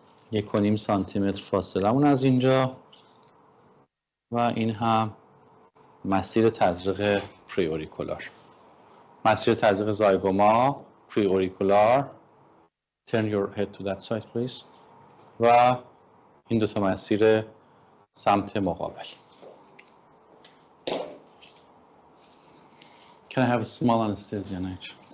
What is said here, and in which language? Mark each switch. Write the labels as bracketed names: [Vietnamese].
[Persian] یک و نیم سانتیمتر فاصله مون از اینجا و این هم مسیر تزریق پریوریکولار. مسیر تزریق زایگوما پریوریکولار. [English] Turn your head to that side please. [Persian] و این دوتا مسیر سمت مقابل. [English] Can I have a small anesthesia night?